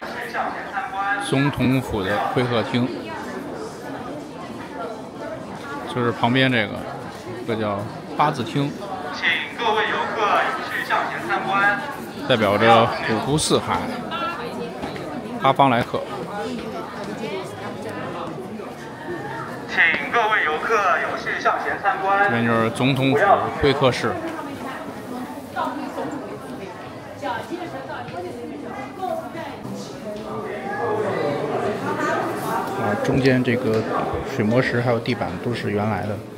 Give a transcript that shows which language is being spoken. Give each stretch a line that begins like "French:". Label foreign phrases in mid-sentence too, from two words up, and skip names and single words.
Chinese: 總統府的會客廳，就是旁邊這叫八字廳。请各位游客有序向前参观，代表着五湖四海，八方来客。请各位游客有序向前参观。这边就是总统府会客室。中间这个水磨石还有地板都是原来的。